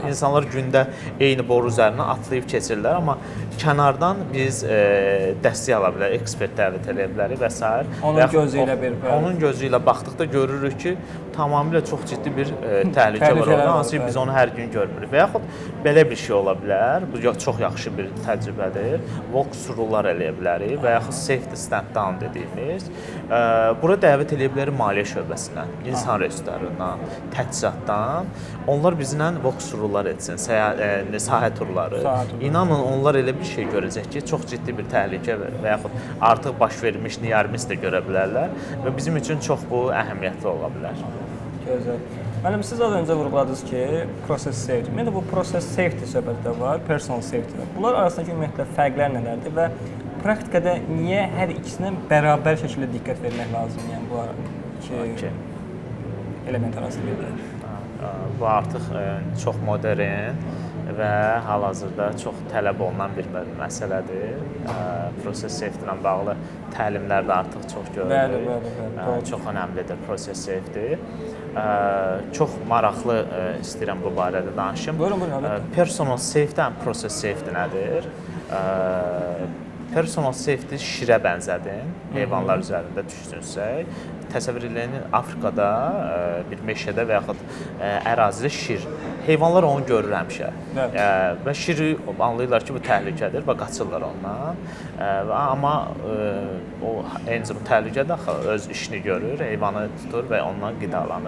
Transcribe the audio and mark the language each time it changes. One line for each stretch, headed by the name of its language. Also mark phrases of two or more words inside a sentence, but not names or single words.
Azerbaijani: İnsanlar gündə eyni boru üzərindən atlayıb keçirlər, amma kənardan biz dəstək ala bilərik, ekspert dəvət edə bilərik və s. Onun gözü ilə baxdıqda görürük ki, tamamilə çox ciddi bir təhlükə var orada, hansı ki biz onu hər gün görmürük. Və yaxud belə bir şey ola bilər, bu çox yaxşı bir təcrübədir. Walk-through-lar eləyə bilərik və yaxud
English: safety stand-down
Azerbaijani: dediyimiz. Bura dəvət eləyə bilərik maliyyə şöbəsindən, insan resurslarından, təchizatdan. Onlar bizlə walk-through-lar etsin, sahə turları. İnanın, onlar elə bir şey görəcək ki, çox ciddi bir təhlükə və yaxud artıq baş vermiş niyarimiz də görə bilərlər və bizim üçün çox bu əhəmiyyətli ola bilər. Gözəl. Müəllim, siz az öncə vurğuladınız ki,
English: process safety.
Azerbaijani: Ümumiyyətlə bu
English: process safety
Azerbaijani: söhbəti də var,
English: personal safety.
Azerbaijani: Bunlar arasındakı ümumiyyətlə fərqlər nələrdir və praktikada niyə hər ikisinə bərabər şəkildə diqqət vermək lazımdır? Yəni bu iki element arasında. Bu artıq çox modern və hal-hazırda çox tələb olunan bir məsələdir.
English: Process safety
Azerbaijani: ilə bağlı təlimlər də artıq çox görülür. Bəli. Çox önəmlidir
English: process safety.
Azerbaijani: Çox maraqlı istəyirəm bu barədə danışım. Buyurun.
English: Personal safety and process safety nədir? Personal safety
Azerbaijani: şirə bənzədir. Heyvanlar üzərində düşünsək, təsəvvür edin, Afrikada bir meşədə və yaxud ərazidə şir. Heyvanlar onu görür həmişə. Və şiri anlayırlar ki, bu təhlükədir və qaçırlar ondan. Amma o eyni zamanda təhlükədir axı, öz işini görür, heyvanı tutur və ondan qidalanır.